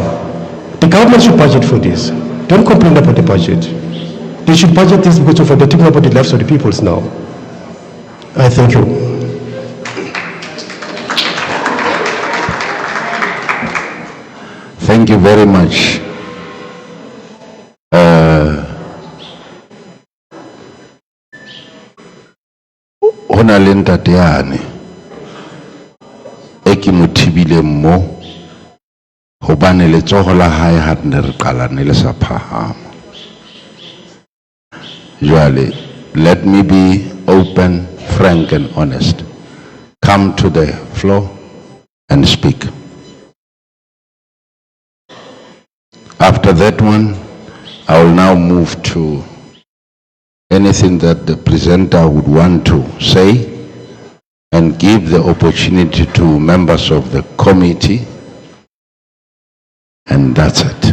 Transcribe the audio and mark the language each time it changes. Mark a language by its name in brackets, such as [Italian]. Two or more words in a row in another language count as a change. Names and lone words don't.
[English] The government should budget for this. Don't complain about the budget. They should budget this because they're talking about the lives of the peoples now. I thank you. Thank you very much. [Southern Sotho] Hona le ntate yane e ke mo thibile mo hobane letsogo la hae ha ne re qalane le sa phahama. Jwale, [English] let me be open, frank and honest. Come to the floor and speak. After that one, I will now move to anything that the presenter would want to say and give the opportunity to members of the committee, and that's it.